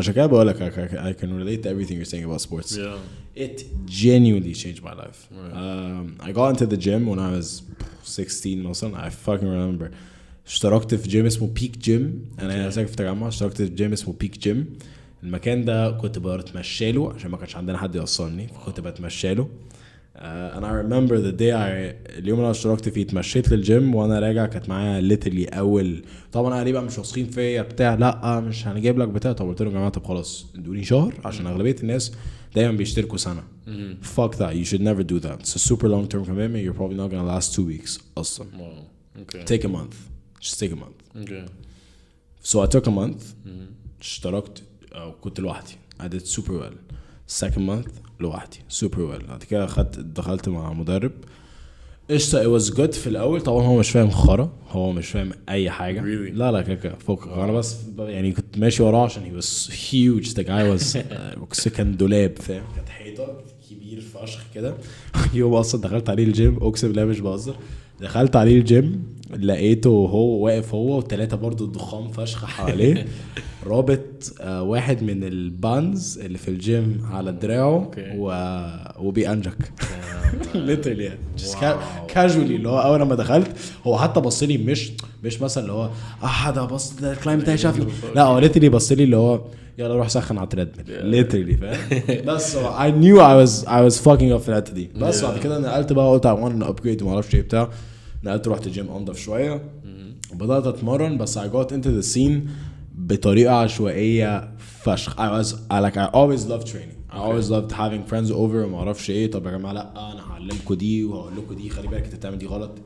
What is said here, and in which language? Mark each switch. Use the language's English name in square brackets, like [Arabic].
[Arabic] عشان كده بقول لك [English] I can relate to everything you're saying about sports. Yeah. It genuinely changed my life. I got into the gym when I was 16 [Arabic] مثلا. [English] I fucking remember [Arabic] اشتركت في جيم اسمه بيك جيم. انا ساكن في التجمع. اشتركت في جيم اسمه بيك جيم. المكان ده كنت بتمشى له عشان ما كانش عندنا حد يوصلني فكنت بتمشى له. [English] and I remember the day [Arabic] اليوم اللي انا اشتركت فيه اتمشيت للجيم وانا راجع كانت معايا [English] literally [Arabic] اول طبعا اهلي بقى مش واثقين فيا بتاع لا مش هنجيب لك بتاع. طب قلت لهم يا جماعه طب خلاص ادوني شهر عشان اغلبيه الناس دايما بيشتركوا سنه. [English] fuck that, you should never do that. It's a super long term commitment. You're probably not gonna last 2 weeks [Arabic] اصلا. [English] take a month, just take a month. so I took a month. [Arabic] اشتركت كنت لوحدي. [English] I did super well. second month [Arabic] لوحدي [English] super well. [Arabic] بعد كده دخلت مع مدرب قشطة. [English] it was good [Arabic] في الأول. طبعا هو مش فاهم خرا. هو مش فاهم أي حاجة. لا كده فوق. أنا بس يعني كنت ماشي وراه عشان [English] he was huge. the guy was [Arabic] كان دولاب فاهم. كانت حيطة كبير فشخ كده. يوم أصلا دخلت عليه الجيم أقسم بالله مش بهزر. دخلت عليه الجيم لقيته هو واقف هو و3 برضو الضخام فشخ حواليه رابط واحد من البانز اللي في الجيم على دراعه وبيأنجك [English] literally just casually. [Arabic] اللي هو اول ما دخلت هو حتى بص لي مش مثلا اللي هو ده بص ده الكلاينت بتاعي شافني. لا هو [English] literally [Arabic] بص لي اللي هو يلا روح سخن على التريدميل literally فاهم. بس [English] I knew I was fucking up [Arabic] في الحته دي. بس بعد كده نقلت بقى قلت [English] I want to upgrade [Arabic] وما اعرفش ايه بتاع. نقلت رحت جيم انضف شويه وبدات اتمرن. [English] بس I got into the scene [Arabic] بطريقه عشوائيه فشخ. [English] I always loved training. I always loved having friends over [Arabic] وما اعرفش ايه. طب يا جماعه لا انا هعلمكم دي وهقول لكم دي خلي بالك انت بتعمل دي غلط.